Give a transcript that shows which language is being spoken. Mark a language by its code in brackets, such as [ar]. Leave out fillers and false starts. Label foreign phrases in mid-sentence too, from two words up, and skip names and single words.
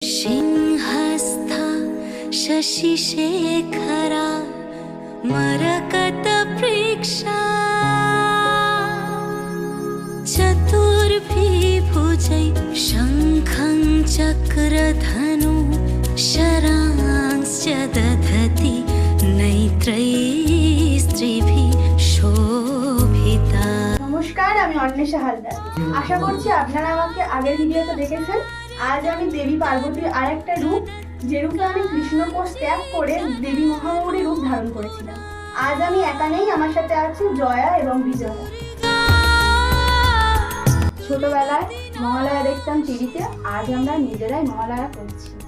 [sa] सिंहस्थ शशिशेखरा मरकतप्रेक्षा चतुर्भिर्भुजै शङ्खं चक्रधनु शरांश्च दधति नैत्रैः स्त्रिभिः शोभिता। [bn] নমস্কার, আমি অন্বেষা হালদার। আশা করছি আপনারা আমাকে আগের ভিডিওতে দেখেছেন। আজ আমি দেবী পার্বতীর আরেকটা রূপ, যে রূপে আমি কৃষ্ণকোষ ত্যাগ করে দেবী মহাগৌরী রূপ ধারণ করেছিলাম। আজ আমি একা নেই, আমার সাথে আছে জয়া এবং বিজয়া। ছোটবেলায় মহালয়া দেখতাম টিভিতে, আজ আমরা নিজেরাই মহালয়া করছি।